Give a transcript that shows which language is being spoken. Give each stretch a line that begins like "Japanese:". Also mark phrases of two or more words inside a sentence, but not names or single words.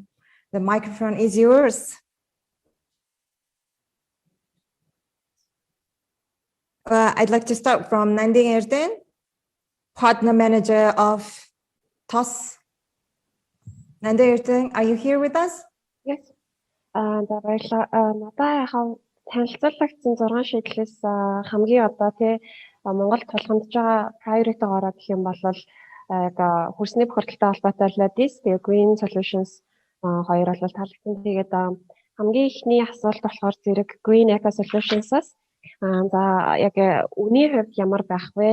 English: The microphone is yours. I'd like to start from Nanding Erden, partner manager of TOS. Nanding Erden, are you here with us? Yes.
Mongolian: Танилцуулагдсан 6 шийдлээс хамгийн одоо тий Монголд тулгамдж байгаа priority гараа гэх юм бол хөрсний бохирдолтой холбоотой LADIS, тэгээ Green Solutions хоёр бол таалагдсан. Тэгээд хамгийн ихний асуулт болохоор зэрэг Green Eco Solutions-аас за яг үний хувьд ямар байх вэ?